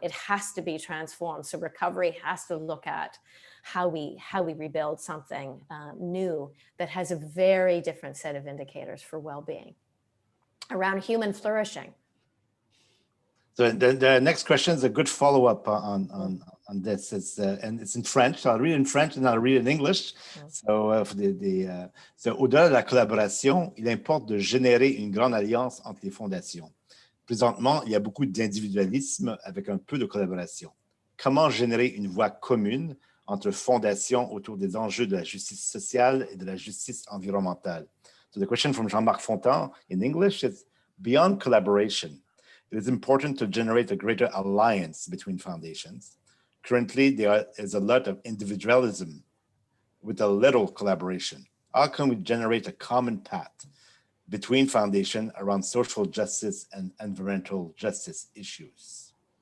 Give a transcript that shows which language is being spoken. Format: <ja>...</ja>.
<en>It has to be transformed. So recovery has to look at how we rebuild something new that has a very different set of indicators for well-being around human flourishing. So the next question is a good follow-up on this. And it's in French. So I'll read it in French and I'll read it in English.</en> <fr>So, au-delà de la collaboration, il importe de générer une grande alliance entre les fondations. Présentement, il y a beaucoup d'individualisme avec un peu de collaboration. Comment générer une voie commune entre fondations autour des enjeux de la justice sociale et de la justice environnementale?</fr> <en>So the question from Jean-Marc Fontan in English is, beyond collaboration, it is important to generate a greater alliance between foundations. Currently, there is a lot of individualism with a little collaboration? How can we generate a common path between foundations around social justice and environmental justice issues?</en>